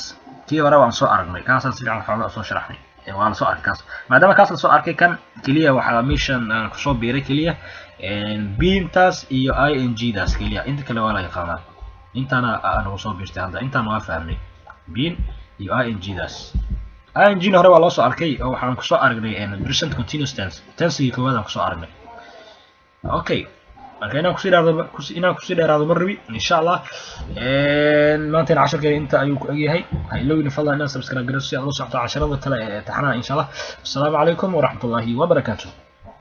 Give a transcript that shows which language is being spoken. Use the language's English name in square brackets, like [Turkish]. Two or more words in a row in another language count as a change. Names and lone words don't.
[Somali] kii hore waan soo aragnay kaasaan si fiican xoogaa soo sharaxnay waan soo arkay kaas. maadaama kaas la soo arkay kan kaliya waxaa meeshan kusoo biiray kaliya beintaas iyo ing daas kaliya. inta kale waa la yaqaanaa. intaana aan soo biirtay hadda intaana waa fahmay bein iyo ing daas. ing hore waa loo soo arkay oo waxaan kusoo aragnay [English] present continuous tense [Somali] tensigii koowaad aan kusoo aragnay. Okay. marka inaan kusii dheeraado ma rabi [Arabic] إن شاء الله. [Somali] maanta casharkeena inta ayuu ku egyahay. ha ilowina fadlan inaad subscribe garayso si aad u socoto casharada kale ee taxanaha [Arabic] إن شاء الله. السلام عليكم ورحمة الله وبركاته.